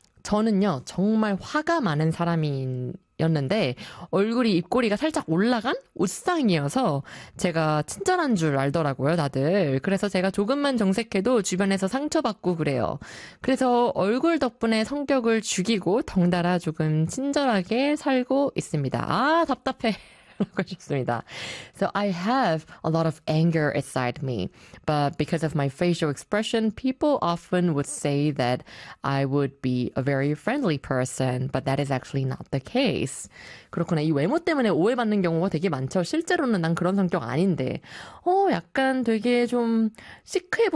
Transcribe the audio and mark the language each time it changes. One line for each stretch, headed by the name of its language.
Korean: 저는요 정말 화가 많은 사람인. 였는데 얼굴이 입꼬리가 살짝 올라간 웃상이어서 제가 친절한 줄 알더라고요, 다들. 그래서 제가 조금만 정색해도 주변에서 상처받고 그래요. 그래서 얼굴 덕분에 성격을 죽이고 덩달아 조금 친절하게 살고 있습니다. 아, 답답해. 그러셨습니다.
English: So I have a lot of anger inside me, but because of my facial expression, people often would say that I would be a very friendly person, but that is actually not the case.
Korean: 그렇구나. 이 외모 때문에 오해받는 경우가 되게 많죠. 실제로는 난 그런 성격 아닌데. 약간 되게 좀 시크해 보이는